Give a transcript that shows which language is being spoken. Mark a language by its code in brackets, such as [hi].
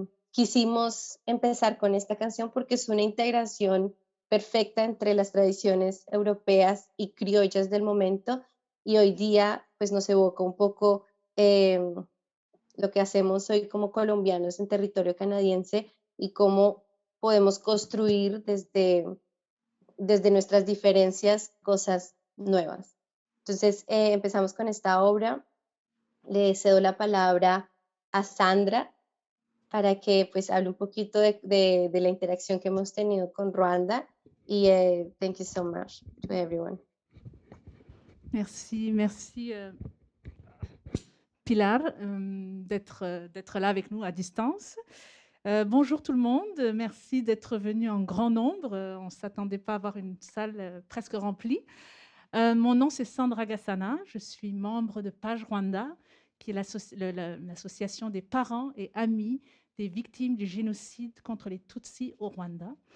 [es] quisimos empezar con esta canción porque es una integración perfecta entre las tradiciones europeas y criollas del momento, y hoy día pues nos evoca un poco lo que hacemos hoy como colombianos en territorio canadiense y cómo podemos construir desde nuestras diferencias cosas nuevas. Entonces empezamos con esta obra. Le cedo la palabra a Sandra para que pues hable un poquito de la interacción que hemos tenido con Ruanda. [en] Y thank you so much to everyone. [fr] Merci, merci Pilar d'être là avec nous à distance. Bonjour tout le monde, merci d'être venu en grand nombre. On ne s'attendait pas à avoir une salle presque remplie. Mon nom c'est Sandra Gassana, je suis membre de Page Rwanda, qui est l'association des parents et amis des victimes du génocide contre les Tutsis au Rwanda.